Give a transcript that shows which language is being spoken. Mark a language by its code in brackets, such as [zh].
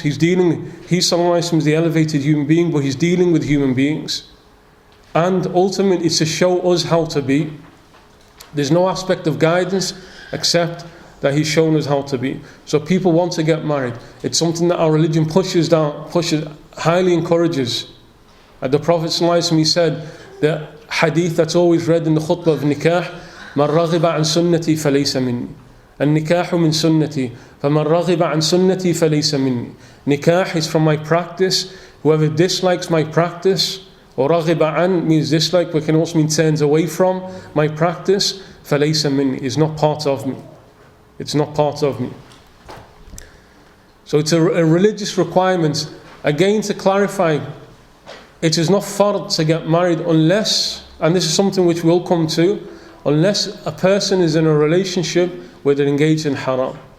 [en] He's ﷺ is the elevated human being, but he's dealing with human beings. And ultimately, it's to show us how to be. There's no aspect of guidance except that he's shown us how to be. So people want to get married. It's something that our religion pushes, highly encourages. The Prophet ﷺ, he said, the hadith that's always read in the khutbah of nikah, [ar] مَنْ رَغِبَ عَنْ سُنَّتِي فَلَيْسَ مِنِّي [en] النِّكَاحُ مِنْ سُنَّتِي فَمَنْ رَغِبَ عَنْ سُنَّتِي فَلَيْسَ مِنِّي. Nikah is from my practice. Whoever dislikes my practice, or [ar] رَغِبَ عَنْ [en] means dislike, but can also mean turns away from my practice, [ar] فَلَيْسَ مِنِّي [en] is not part of me. It's not part of me. So it's a religious requirement. Again, to clarify, it is not fard to get married unless, and this is something which we'll come to, unless a person is in a relationship where they're engaged in haram.